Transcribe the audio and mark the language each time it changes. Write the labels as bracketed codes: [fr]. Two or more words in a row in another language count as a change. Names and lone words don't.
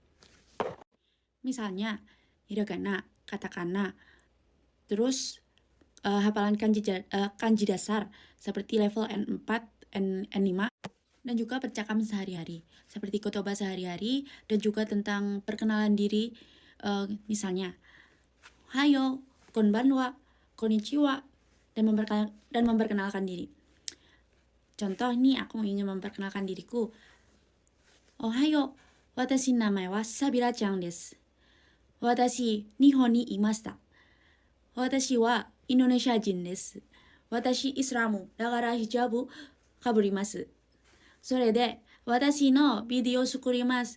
[id] Misalnya, hiragana, katakana, terus hafalan kanji dasar seperti level N4, N5, dan juga percakapan sehari-hari seperti kotoba sehari-hari dan juga tentang perkenalan diri, misalnya hayo, [ja] こんばんは、こんにちは, [id] dan memperkenalkan diri. Contoh nih, aku ingin memperkenalkan diriku. [ja] おはよう、私名前はSabilaちゃんです. 私、日本にいました。私はインドネシア人です. 私イスラム、だからヒジャブ被ります. それで、私のビデオを作ります。